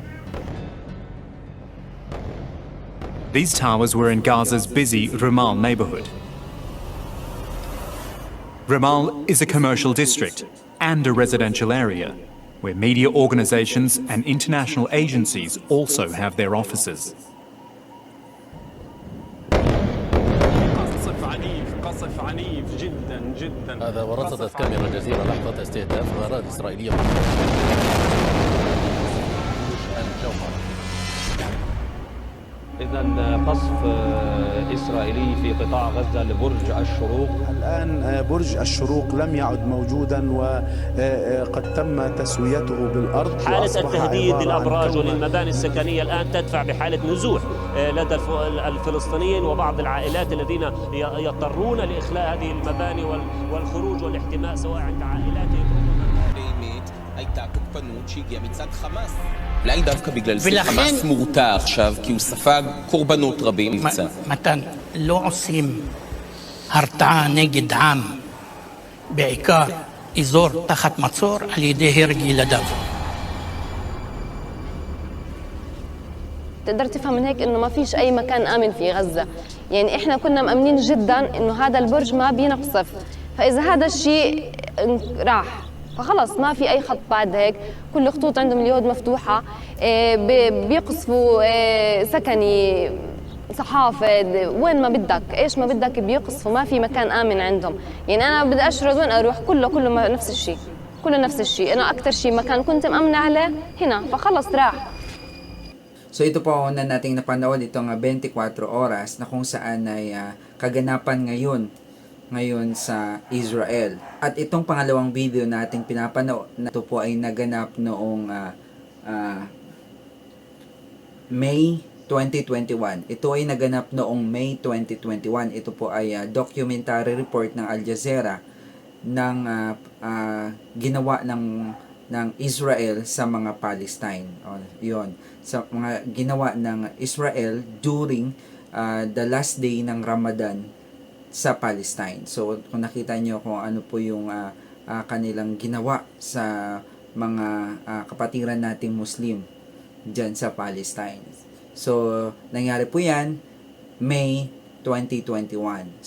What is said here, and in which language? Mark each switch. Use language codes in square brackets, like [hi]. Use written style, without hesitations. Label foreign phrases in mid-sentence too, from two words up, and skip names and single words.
[en] These towers were in Gaza's busy Ramal neighborhood. Ramal is a commercial district and a residential area, where media organizations and international agencies also have their offices. [ar] قصف عنيف جدا جدا. هذا ورصدت كاميرا الجزيرة لحظة استهداف غارات إسرائيلية الجوهر. إذا قصف إسرائيلي في قطاع غزة لبرج الشروق. الآن برج الشروق لم يعد موجودا وقد تم تسويته بالأرض. حالة التهديد للأبراج وللمباني السكنية الآن تدفع بحالة نزوح لدى الفلسطينيين وبعض العائلات الذين يضطرون لإخلاء هذه المباني والخروج والاحتماء سواء عند عائلاتهم. [he] הייתה תוקפנות שהגיעה מצד חמאס. אולי דווקא בגלל זה חמאס מורתע עכשיו, כי הוא ספג קורבנות רבים מבצע. מתן, לא עושים הרתעה נגד עם, בעיקר אזור תחת מצור, על ידי הרג ילדיו. [ar] تقدر تفهم من هيك انه ما فيش اي مكان امن في غزه، يعني احنا كنا مأمنين جدا انه هذا البرج ما بينقصف، فاذا هذا الشيء راح فخلص ما في أي خط بعد هيك، كل الخطوط عندهم اليود مفتوحة، بيقصفوا سكني، صحافة، وين ما بدك، إيش ما بدك بيقصفوا، ما في مكان آمن عندهم. يعني أنا بدي أشرد وين أروح كله نفس الشيء، كله نفس الشيء. أنا أكثر شيء مكان كنت مأمنة عليه هنا، فخلص راح. [tl] So ito po na nating napanood itong 24 oras na kung saan ay kaganapan ngayon sa Israel. At itong pangalawang video nating pinapanood na ito po ay naganap noong May 2021. Ito ay naganap noong May 2021. Ito po ay [en] documentary report [tl] ng Al Jazeera ng ginawa ng Israel sa mga Palestine. Yon, sa mga ginawa ng Israel [en] during the last day [tl] ng Ramadan sa Palestine. So kung nakita nyo kung ano po yung kanilang ginawa sa mga kapatiran nating Muslim dyan sa Palestine. So nangyari po yan May 2021.